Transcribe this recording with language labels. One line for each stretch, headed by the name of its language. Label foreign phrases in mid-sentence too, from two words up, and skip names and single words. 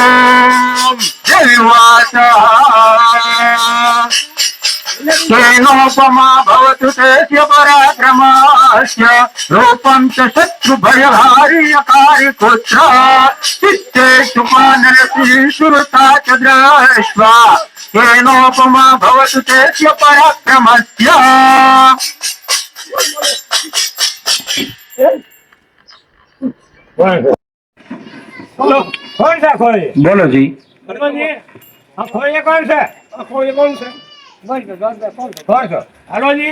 Sanskrit: देवाच केनोपमा भवतु तेस्य पराक्रमस्य रूपं च शत्रुभयहार्यकारि पुत्र चित्तेषु मानरसिषुरता च दृष्ट्वा केनोपमा भवतु तेस्य पराक्रमस्य
Gujarati: બોલો કોણ છે ખોઈ
Hindi: बोलो जी
Gujarati: હનુમાનજી આ ખોઈ કોણ છે આ ખોઈ કોણ છે કોણ છે હનુમાનજી